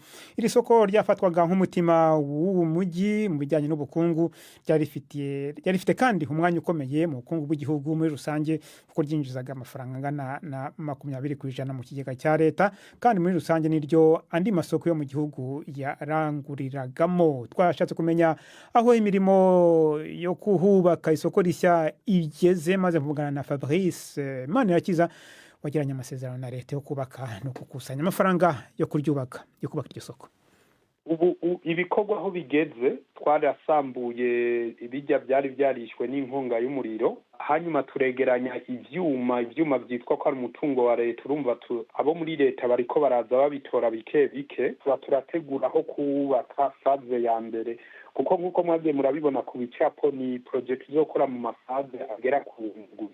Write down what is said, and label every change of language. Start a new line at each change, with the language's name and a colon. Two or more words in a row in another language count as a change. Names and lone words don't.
Kinyarwanda: Iri soko ryafatwaga nk'umutima w'uwo mujyi mu bijyanye n'ubukungu, ryarifite kandi umwanya ukomeye mu bukungu bw'igihugu muri rusange, kuko ryinjizaga amafaranga angana na 20% mu kigega cya leta, kandi muri rusange niryo andi masoko yo mu gihugu yaranguriragamo. Twashatse kumenya aho imirimo yo kubaka isoko rishya igeze, maze mvugana na Fabrice Manirakiza wagiranye amasezerano na leta yo kubaka no gukusanya amafaranga yo kuryubaka, yo kubaka iryo soko.
Rundi: Ubu ibikorwa aho bigeze, twarasambuye ibijya byari byarishwe n'inkonga y'umuriro, hanyuma turegeranya ivyuma byitwa ko ari umutungo wa leta. Urumva abo muri leta bariko baraza babitora bike bike, turategura aho kubaka faze ya mbere, kuko nkuko mwagiye murabibona ku bicapo ni project izokora mu mafaze agera ku ndwi.